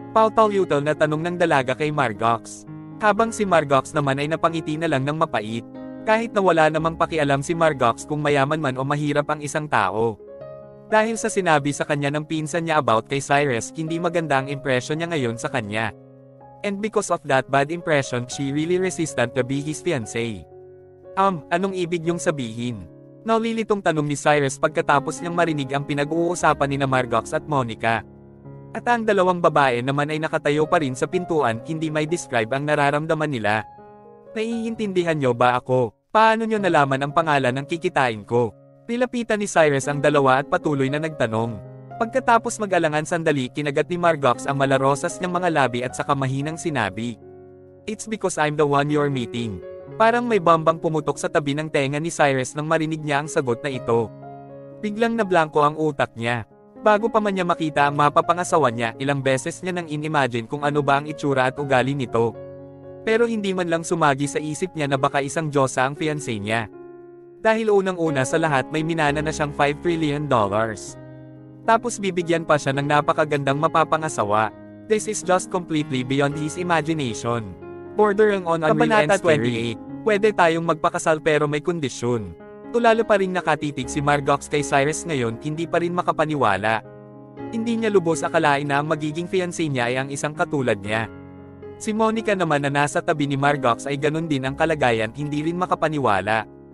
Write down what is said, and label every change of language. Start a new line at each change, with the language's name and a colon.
Filipino: Pautaw-utaw na tanong ng dalaga kay Margoc. Habang si Margoc naman ay napangiti na lang ng mapait. Kahit na wala namang pakialam si Margoc kung mayaman man o mahirap ang isang tao. Dahil sa sinabi sa kanya ng pinsan niya about kay Cyrus, hindi maganda ang impression niya ngayon sa kanya.
English: And because of that bad impression, she really resistant to be his fiancé.
Filipino: Anong ibig niyong sabihin?" Naulilitong tanong ni Cyrus pagkatapos niyang marinig ang pinag-uusapan ni Margoc at Monica. At ang dalawang babae naman ay nakatayo pa rin sa pintuan, hindi may describe ang nararamdaman nila. "Naiintindihan niyo ba ako? Paano niyo nalaman ang pangalan ng kikitain ko?" Nilapitan ni Cyrus ang dalawa at patuloy na nagtanong. Pagkatapos mag-alangan sandali, kinagat ni Margoc ang malarosas niyang mga labi at saka mahinang sinabi,
English: "It's because I'm the one you're meeting."
Filipino: Parang may bombang pumutok sa tabi ng tenga ni Cyrus nang marinig niya ang sagot na ito. Biglang nablangko ang utak niya. Bago pa man niya makita ang mapapangasawa niya, ilang beses niya nang in-imagine kung ano ba ang itsura at ugali nito. Pero hindi man lang sumagi sa isip niya na baka isang diyosa ang fiancé niya. Dahil unang-una sa lahat may minana na siyang $5 trillion. Tapos bibigyan pa siya ng napakagandang mapapangasawa.
English: This is just completely beyond his imagination. Bordering on unreal and scary.
Filipino: Pwede tayong magpakasal pero may kondisyon. Tulalo pa rin nakatitig si Margoc kay Cyrus ngayon, hindi pa rin makapaniwala. Hindi niya lubos akalain na ang magiging fiancé niya ay ang isang katulad niya. Si Monica naman na nasa tabi ni Margox ay ganun din ang kalagayan, hindi rin makapaniwala.